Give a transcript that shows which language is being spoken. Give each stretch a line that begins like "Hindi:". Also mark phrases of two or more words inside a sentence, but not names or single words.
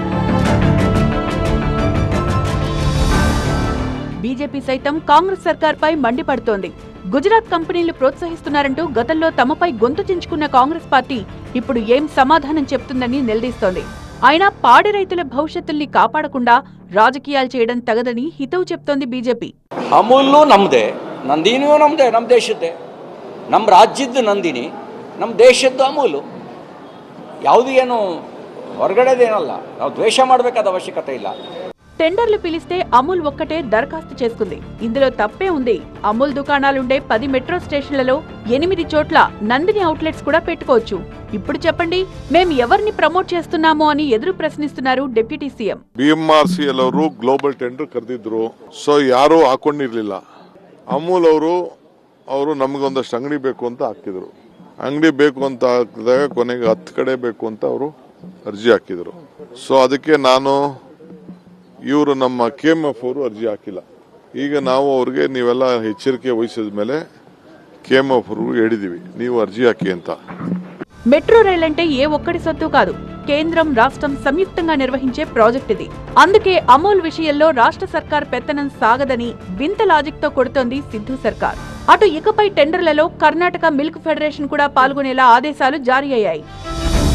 Telugu: బీజేపీ సైతం కాంగ్రెస్ సర్కార్పై మండిపడుతోంది. గుజరాత్ కంపెనీలు ప్రోత్సహిస్తున్నారంటూ గతంలో తమపై గొంతు చించుకున్న కాంగ్రెస్ పార్టీ ఇప్పుడు ఏం సమాధానం చెప్తుందని నిలదీస్తోంది. అయినా పాడి రైతుల భవిష్యత్తుల్ని కాపాడకుండా రాజకీయాలు చేయడం తగదని హితవు చెప్తోంది బీజేపీ.
Kannada: ಅಮೂಲ್ ನಮ್ಮದೇ, ನಂದಿನಿಯೂ ನಮ್ಮದೇ, ನಮ್ಮ ದೇಶದ್ದೇ, ನಮ್ಮ ರಾಜ್ಯದ ನಂದಿನಿ, ನಮ್ಮ ದೇಶದ್ದು ಅಮೂಲು. ಯಾವುದು ಏನು ಹೊರಗಡೆದೇನಲ್ಲ, ನಾವು ದ್ವೇಷ ಮಾಡಬೇಕಾದ ಅವಶ್ಯಕತೆ ಇಲ್ಲ.
Telugu: టెండర్లు పిలిస్తే అమూల్ ఒక్కటే దరఖాస్తు చేసుకుంది. ఇందులో తప్పే ఉంది. అమూల్ దుకాణాలుండే 10 మెట్రో స్టేషన్లలో 8 చోట్ల నందిని అవుట్లెట్స్ కూడా పెట్టుకోవచ్చు. ఇప్పుడు చెప్పండి, మేం ఎవరిని ప్రమోట్ చేస్తున్నామో అని ఎదురు ప్రశ్నిస్తున్నారు డిప్యూటీ సీఎం.
Kannada: BMRCL ಅವರು
English: global tender
Kannada: ಕರೆದಿದ್ರು, ಸೊ ಯಾರು ಹಾಕೊಂಡಿರ್ಲಿಲ್ಲ. ಅಮೂಲ್ ಅವರು ನಮಗೊಂದಷ್ಟು ಅಂಗಡಿ ಬೇಕು ಅಂತ ಹಾಕಿದ್ರು. ಅಂಗಡಿ ಬೇಕು ಅಂತ ಹಾಕಿದಾಗ ಕೊನೆಗೆ 10 ಕಡೆ ಬೇಕು ಅಂತ ಅವರು ಅರ್ಜಿ ಹಾಕಿದ್ರು. ಸೊ ಅದಕ್ಕೆ ನಾನು ಇವರು ನಮ್ಮ KMF ಅವರು ಅರ್ಜಿ ಹಾಕಿಲ್ಲ. ಈಗ ನಾವು ಅವ್ರಿಗೆ ನೀವೆಲ್ಲ ಎಚ್ಚರಿಕೆ ವಹಿಸಿದ ಮೇಲೆ KMF ಅವರು ಹೇಳಿದೀವಿ, ನೀವು ಅರ್ಜಿ ಹಾಕಿ ಅಂತ.
Telugu: మెట్రో రైల్ అంటే ఏ ఒక్కడి సొత్తు కాదు, కేంద్రం రాష్ట్రం సంయుక్తంగా నిర్వహించే ప్రాజెక్ట్ ఇది. అందుకే అమూల్ విషయంలో రాష్ట్ర సర్కార్ పెత్తనం సాగదని వింత లాజిక్ తో కొడుతోంది సిద్ధు సర్కార్. అటు ఇకపై టెండర్లలో కర్ణాటక మిల్క్ ఫెడరేషన్ కూడా పాల్గొనేలా ఆదేశాలు జారీ అయ్యాయి.